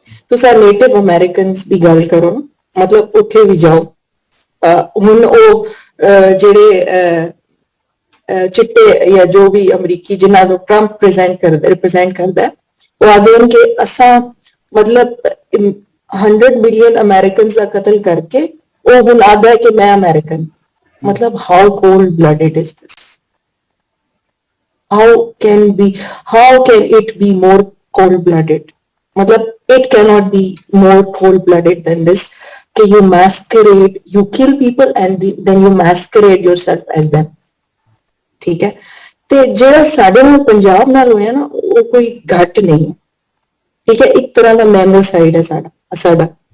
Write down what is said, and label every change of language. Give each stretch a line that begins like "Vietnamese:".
Punjabi: ਤੁਸੀਂ native Americans ਦੀ ਗੱਲ ਕਰੋ, ਮਤਲਬ ਉੱਥੇ ਵੀ ਜਾਓ, ਹੁਣ ਉਹ ਜਿਹੜੇ ਚਿੱਟੇ ਜਾਂ ਜੋ ਵੀ ਅਮਰੀਕੀ ਜਿਨ੍ਹਾਂ ਨੂੰ ਟਰੰਪ ਰਿਪਰੈਜ਼ੈਂਟ ਕਰਦਾ, ਉਹ ਆਖਦੇ ਹਨ ਕਿ ਅਸਾਂ ਮਤਲਬ 100 ਮਿਲੀਅਨ ਅਮਰੀਕਨਸ ਦਾ ਕਤਲ ਕਰਕੇ ਉਹ ਹੁਣ ਆਖਦਾ ਹੈ ਕਿ ਮੈਂ ਅਮਰੀਕਨ। ਮਤਲਬ
English: How cold blooded is this. how can it be more cold-blooded? मतलब it cannot be more cold-blooded than this. कि you masquerade, you kill people and then you masquerade yourself as them.
Punjabi: ठीक है, ਤੇ ਜਿਹੜਾ ਸਾਡੇ ਨਾਲ ਪੰਜਾਬ ਨਾਲ ਹੋਇਆ ਨਾ ਉਹ ਕੋਈ ਘੱਟ ਨਹੀਂ ਹੈ। ਠੀਕ ਹੈ, ਇੱਕ ਤਰ੍ਹਾਂ ਦਾ ਮੈਮੋਸਾਈਡ ਹੈ ਸਾਡਾ।